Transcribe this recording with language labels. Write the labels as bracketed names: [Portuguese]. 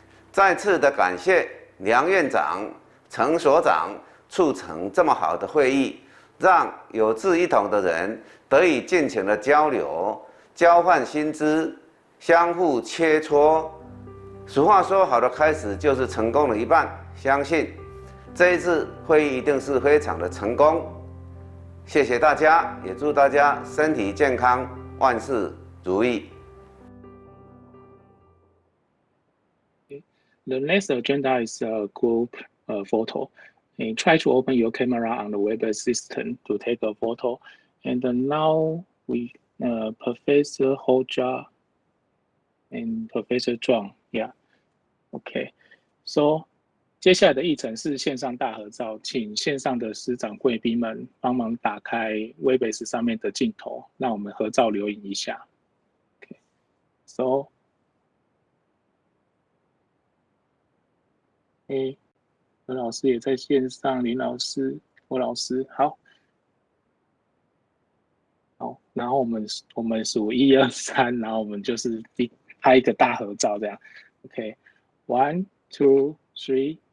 [Chinese] 再次的感谢梁院长、陈所长促成这么好的会议，让有志一同的人得以尽情的交流、交换新知、相互切磋。俗话说，好的开始就是成功的一半，相信这一次会议一定是非常的成功。谢谢大家，也祝大家身体健康，万事如意。 [English] The next agenda is a group photo. And try to open your camera on the web assistant to take a photo. And now we, Professor Hojia and Professor Zhuang, yeah, okay. [Chinese] So 接下来的议程是线上大合照，请线上的师长贵宾们帮忙打开 Webex 上面的镜头，让我们合照留影一下。 [English] Okay. [Chinese] So 何老师也在线上，林老师、郭老师，好，然后我们数1、2、3，然后我们就是拍一个大合照这样 ，OK，1、2、3。